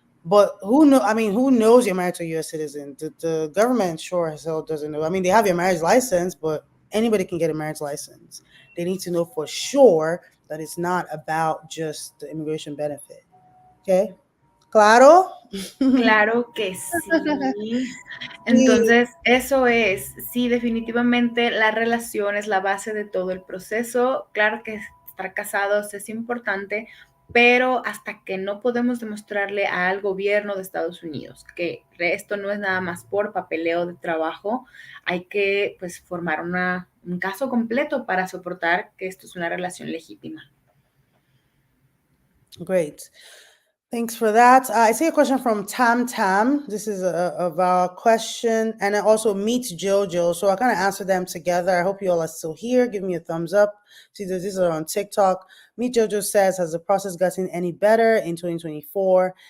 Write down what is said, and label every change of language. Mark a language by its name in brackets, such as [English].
[English] But who knows you're married to a US citizen? The government sure as hell doesn't know. I mean, they have your marriage license, but anybody can get a marriage license. They need to know for sure that it's not about just the immigration benefit. Okay? [Spanish] Claro? Claro que sí. Sí. Entonces, eso es, sí, definitivamente la relación es la base de todo el proceso. Claro que estar casados es importante, pero hasta que no podemos demostrarle al gobierno de Estados Unidos que esto no es nada más por papeleo de trabajo, hay que pues formar un caso completo para soportar que esto es una relación legítima. [English] Great. Thanks for that. I see a question from Tam Tam. This is of our question, and then also Meet Jojo. So I kind of answer them together. I hope you all are still here. Give me a thumbs up. See, these are on TikTok. Meet Jojo says, "Has the process gotten any better in 2024?"